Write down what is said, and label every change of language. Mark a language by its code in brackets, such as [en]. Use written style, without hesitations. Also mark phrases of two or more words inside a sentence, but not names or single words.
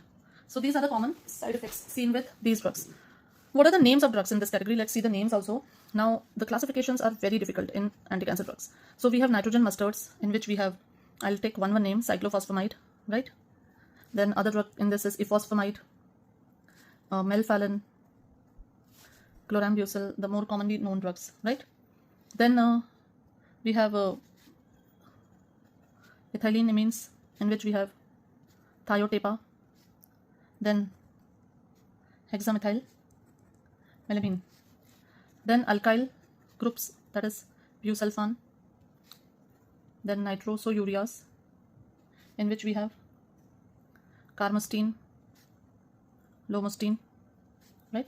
[en] So these are the common side effects seen with these drugs. What are the names of drugs in this category? Let's see the names also. Now the classifications are very difficult in anti-cancer drugs. So we have nitrogen mustards, in which we have, I'll take one name, cyclophosphamide, right? Then other drug in this is ifosfamide, melphalan, chlorambucil, the more commonly known drugs, right? Then we have ethylene amines, in which we have thiotepa, then hexamethyl melamine, then alkyl groups, that is busulfan, then nitrosoureas, in which we have carmustine, lomustine, right?